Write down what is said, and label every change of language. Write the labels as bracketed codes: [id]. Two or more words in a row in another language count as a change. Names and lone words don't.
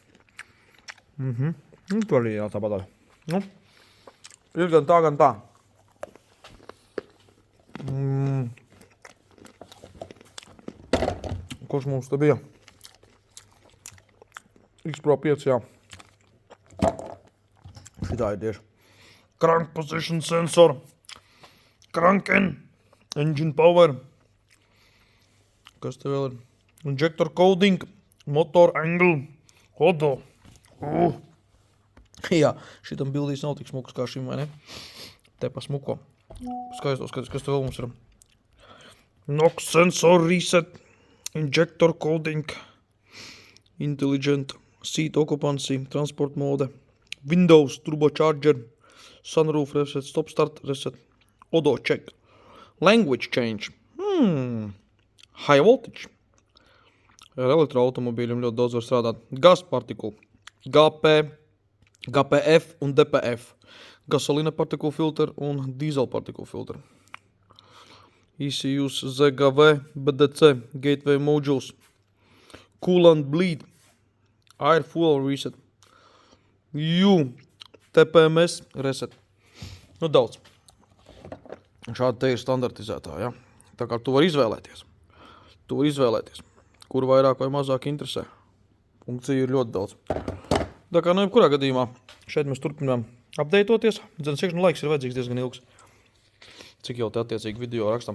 [lv] Tu arī jā, tāpat. Nu, ir gan tā, gan tā. Kurš mums te bija? X Pro 5, jā. Šitā ir tieši. [en] Crank position sensor. Cranken. Engine power. [lv] Kas te vēl ir? [en] Injector coding. Motor angle. Odo. [lv] Jā, šitam bildīs nav tik smuks kā šim, vai ne? Te pa smuko. Skaistos, kas te vēl mums ir? [en] NOx sensor reset. Injector coding. Intelligent. Seat occupancy. Transport mode. Windows turbocharger. Sunroof reset. Stop start reset. Odo check. Language change. High voltage. [lv] Ar elektroautomobīļiem ļoti daudz var strādāt. Gas partikula. GPF un DPF. [en] Gasolina partikula filter un diesel partikula filter. ECUs, ZGV, BDC, gateway modules. Coolant bleed. Air fuel reset. TPMS reset. [lv] Nu daudz. Šādi te ir standartizētā, ja? Tā kā tu vari izvēlēties. Kur vairāk vai mazāk interesē. Funkcija ir ļoti daudz. Tā kā nu jebkurā gadījumā šeit mēs turpinām updateoties. Dzene, cik laiks ir vajadzīgs diezgan ilgs. Cik jau te attiecīgi video rakstam?